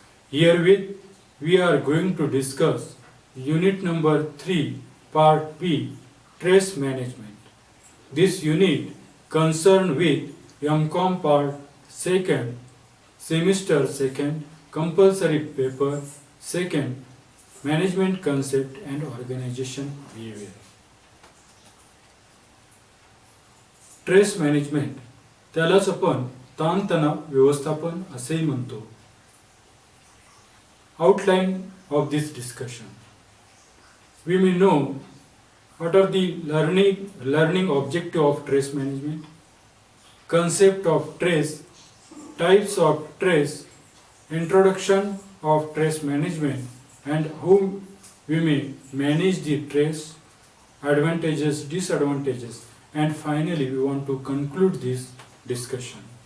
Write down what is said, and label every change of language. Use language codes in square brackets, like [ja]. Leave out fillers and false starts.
[en] Herewith, we are going to discuss Unit number 3, Part B, Stress Management. This unit concerned with MCOM Part 2nd, Semester 2nd, Compulsory Paper 2nd, Management Concept and Organization Behavior. [mr] Stress management त्यालाच आपण ताणतणाव व्यवस्थापन असेही म्हणतो. [en] Outline of this discussion. We may know what are the learning objective of stress management, concept of stress, types of stress, introduction of stress management, and how we may manage the stress, advantages, disadvantages, and finally we want to conclude this discussion.